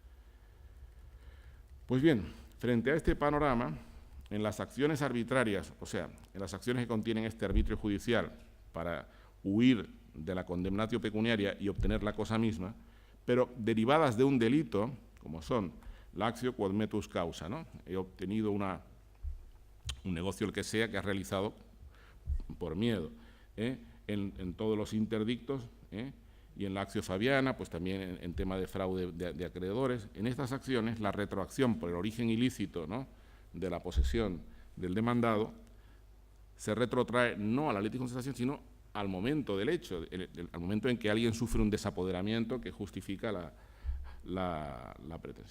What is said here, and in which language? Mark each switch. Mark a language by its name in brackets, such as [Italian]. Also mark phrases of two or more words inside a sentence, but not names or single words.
[Spanish] Pues bien, frente a este panorama, en las acciones arbitrarias, o sea, en las acciones que contienen este arbitrio judicial para huir de la [Latin] condemnatio pecuniaria [Spanish] y obtener la cosa misma, pero derivadas de un delito, como son la [Latin] actio quod metus causa, [Spanish] ¿no? He obtenido un negocio, el que sea, que has realizado por miedo, en todos los interdictos, y en la [Latin] actio fabiana, [Spanish] pues también en tema de fraude de acreedores. En estas acciones, la retroacción por el origen ilícito, ¿no?, de la posesión del demandado se retrotrae no a la [Latin] litis contestatio, [Spanish] sino al momento del hecho, al momento en que alguien sufre un desapoderamiento que justifica la pretensión.